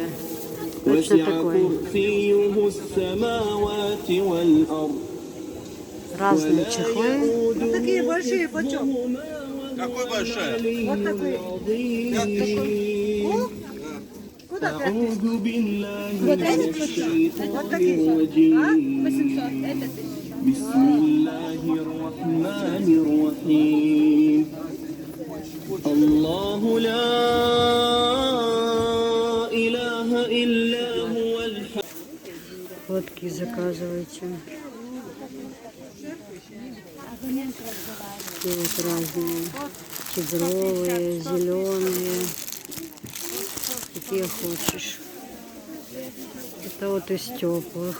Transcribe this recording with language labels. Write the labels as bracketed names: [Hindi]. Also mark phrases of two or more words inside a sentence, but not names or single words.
[Russian] Точно такой. Разные чехлы. Вот такие большие почем? Какой большой? Вот такой. Куда ты? Вот этот почем? Вот такие. А? 800. Это 1000. [Arabic] بسم الله الرحمن الرحيم الله لا إله إلا هو الحي. [Russian] Фотки заказывайте. Такие вот разные. Кедровые, зеленые. Какие хочешь. Это вот из теплых.